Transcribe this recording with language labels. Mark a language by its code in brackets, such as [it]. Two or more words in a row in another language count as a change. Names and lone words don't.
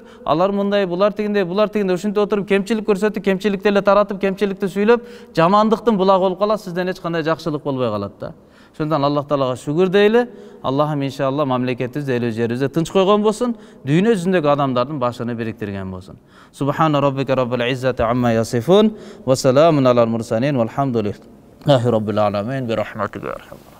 [ky] Алар мындай, булар тигиндей, ушинтип отуруп кемчилик көрсөтүп, кемчиликти эле таратып, кемчиликти сүйлөп, жамандыктын булагы болуп калат, сизден эч кандай жакшылык болбой калат да. Ошондон Аллах Таалага шүгүр дейли. Аллахым иншалла мамлекетибизди, эл жерибизди тынч койгон болсун, дүйнө жүзүндөгү адамдардын башын бириктирген болсун. [ar] سبحان ربك رب العزة عما يصفون وسلام على المرسلين والحمد لله رب العالمين برحمتك.